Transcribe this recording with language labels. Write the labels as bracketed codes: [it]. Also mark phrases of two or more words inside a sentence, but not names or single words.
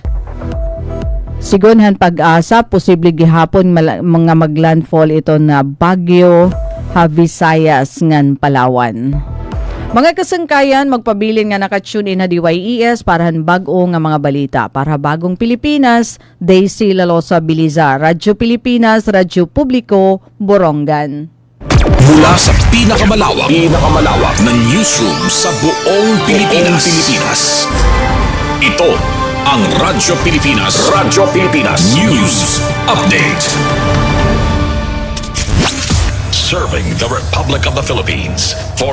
[war] Sigunhan pag-asa posible gihapon mga maglandfall iton na Bagyo Visayas ngan Palawan. Mga kasangkayan, magpabilin nga nakatune in na DYES para han bag-o nga mga balita. [tl] Para bagong Pilipinas, Daisy Lalosa Biliza, Radyo Pilipinas, Radyo Publiko, Borongan. Mula sa pinakamalawak na newsroom sa buong Pilipinas. Ito ang Radyo Pilipinas News Update. [en] Serving the Republic of the Philippines for